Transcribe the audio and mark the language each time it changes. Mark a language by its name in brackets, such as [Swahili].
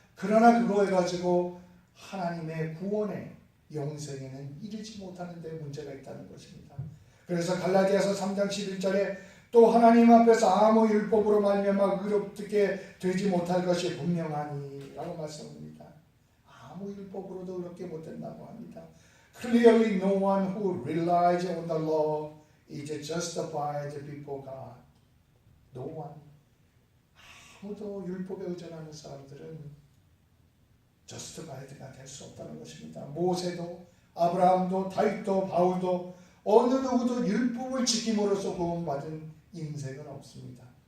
[Korean] 그러나 그거 해가지고 하나님의 구원의 영생에는 이르지 못하는 데 문제가 있다는 것입니다. 그래서 갈라디아서 3장 11절에 또 하나님 앞에서 아무 율법으로 말미암아 의롭게 되지 못할 것이 분명하니 라고 말씀합니다. 아무 율법으로도 의롭게 못된다고 합니다. [English] Clearly no one who relies on the law is justified before God. No one. [Korean] 아무도 율법에 의존하는 사람들은 justified가 될 수 없다는 것입니다. 모세도 아브라함도 다윗도 바울도 어느 누구도 율법을 지킴으로써 구원받은 인생은 없습니다.